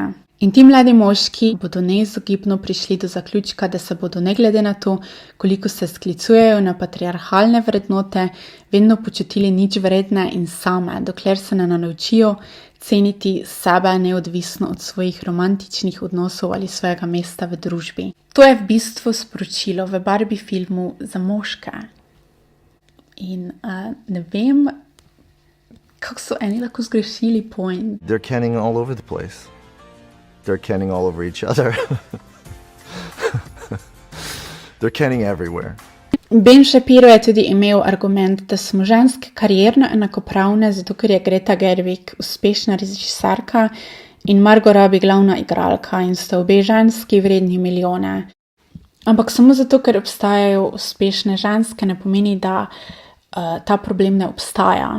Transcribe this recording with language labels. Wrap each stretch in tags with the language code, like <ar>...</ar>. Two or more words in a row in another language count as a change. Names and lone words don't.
<sl>In ti mladi moški bodo neizogibno prišli do zaključka, da se bodo ne glede na to, koliko se sklicujejo na patriarhalne vrednote, vedno počutili nič vredne in same, dokler se ne naučijo ceniti sebe neodvisno od svojih romantičnih odnosov ali svojega mesta v družbi. To je v bistvu sporočilo v Barbie filmu za moške. In ne vem, kako so eni lahko zgrešili point.</sl> <en>They're canning all over the place. They're canning all over each other. They're canning everywhere.</en> <sl>Ben Shapiro je tudi imel argument, da smo ženske karierno enakopravne, zato ker je Greta Gerwig uspešna režiserka in Margot Robbie glavna igralka in sta obe ženski vredni milijone. Ampak samo zato, ker obstajajo uspešne ženske, ne pomeni, da ta problem ne obstaja.</sl>